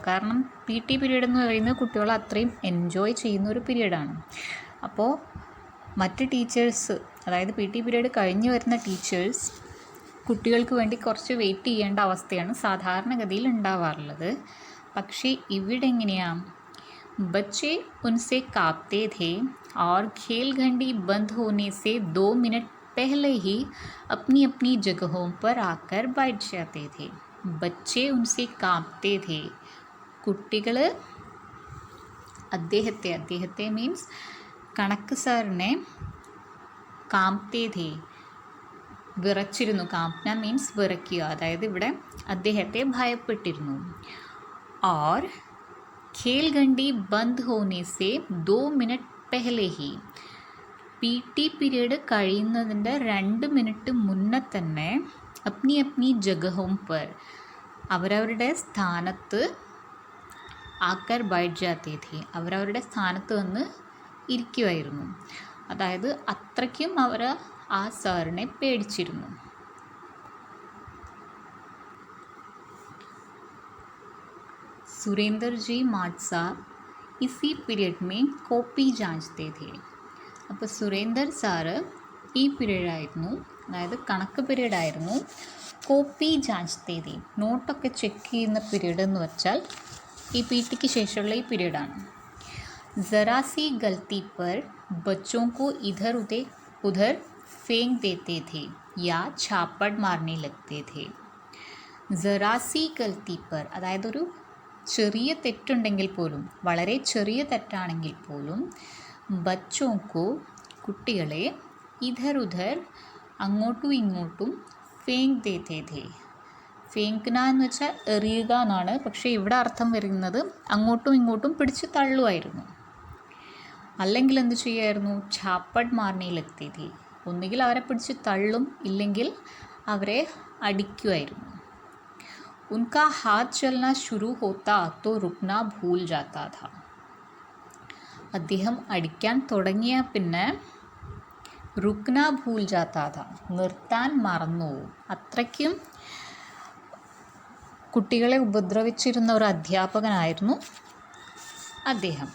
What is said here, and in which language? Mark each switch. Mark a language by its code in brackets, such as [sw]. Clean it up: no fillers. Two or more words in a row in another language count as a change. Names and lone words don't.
[ml] കാരണം PT പീരീഡ് എന്ന് പറയുന്നത് കുട്ടികൾ അത്രയും എൻജോയ് ചെയ്യുന്ന ഒരു പീരീഡാണ്. അപ്പോൾ മറ്റ് ടീച്ചേഴ്സ്, അതായത് PT പീരീഡ് കഴിഞ്ഞ് വരുന്ന ടീച്ചേഴ്സ് കുട്ടികൾക്ക് വേണ്ടി കുറച്ച് വെയിറ്റ് ചെയ്യേണ്ട അവസ്ഥയാണ് സാധാരണഗതിയിൽ ഉണ്ടാവാറുള്ളത്. പക്ഷേ ഇവിടെ എങ്ങനെയാണ്? [hi] बच्चे उनसे कांपते थे और खेल घंटी बंद होने से 2 मिनट पहले ही अपनी अपनी जगहों पर आकर बैठ जाते थे. बच्चे उनसे कांपते थे. [ml] കുട്ടികൾ അദ്ദേഹത്തെ മീൻസ് കണക്ക് സാറിനെ [hi] कांपते थे, [ml] വിറച്ചിരുന്നു. കാംപ്ന മീൻസ് വിറയ്ക്കുക, അതായത് ഇവിടെ അദ്ദേഹത്തെ ഭയപ്പെട്ടിരുന്നു. [hi] और खेल घंटी बंद होने से 2 मिनट पहले ही, [ml] PT പീരീഡ് കഴിയുന്നതിൻ്റെ 2 മിനിറ്റ് മുന്നേ തന്നെ [hi] अपनी अपनी जगहों पर, [ml] അവരവരുടെ സ്ഥാനത്ത് [hi] आकर बैठ जाते थे, [ml] അവരവരുടെ സ്ഥാനത്ത് വന്ന് ഇരിക്കുമായിരുന്നു. അതായത് അത്രയ്ക്കും അവർ ആ സാറിനെ പേടിച്ചിരുന്നു. [hi] सुरेंद्र जी माट साहब इसी पीरियड में कॉपी जांचते थे. [ml] അപ്പോൾ സുരേന്ദർ സാറ് ഈ പീരീഡായിരുന്നു, അതായത് കണക്ക് പീരീഡായിരുന്നു. [hi] कॉपी जांच ते, [ml] നോട്ടൊക്കെ ചെക്ക് ചെയ്യുന്ന പീരീഡ് എന്ന് വെച്ചാൽ ഈ PT ശേഷമുള്ള ഈ പീരീഡാണ്. [hi] जरा सी गलती पर बच्चों को इधर उधर फेंक देते थे या छापड़ मारने लगते थे. जरा सी गलती पर, [ml] അതായത് ഒരു ചെറിയ തെറ്റുണ്ടെങ്കിൽ പോലും, വളരെ ചെറിയ തെറ്റാണെങ്കിൽ പോലും, ബച്ചോക്കോ കുട്ടികളെ [hi] इधर उधर [ml] അങ്ങോട്ടും ഇങ്ങോട്ടും [hi] फेंक देते थे. [ml] ഫേങ്ക്ന എന്ന് വെച്ചാൽ എറിയുക എന്നാണ്, പക്ഷേ ഇവിടെ അർത്ഥം വരുന്നത് അങ്ങോട്ടും ഇങ്ങോട്ടും പിടിച്ച് തള്ളുമായിരുന്നു. അല്ലെങ്കിൽ എന്ത് ചെയ്യുമായിരുന്നു? [hi] छापड़ मारने लगते थे, [ml] ഒന്നുകിൽ അവരെ പിടിച്ച് തള്ളും, ഇല്ലെങ്കിൽ അവരെ അടിക്കുമായിരുന്നു. [hi] उनका हाथ चलना शुरू होता तो रुकना भूल जाता था. [ml] അദ്ദേഹം അടിക്കാൻ തുടങ്ങിയ പിന്നെ [hi] रुकना भूल जाता था, [ml] നിർത്താൻ മറന്നുപോകും. അത്രയ്ക്കും കുട്ടികളെ ഉപദ്രവിച്ചിരുന്ന ഒരു അധ്യാപകനായിരുന്നു അദ്ദേഹം.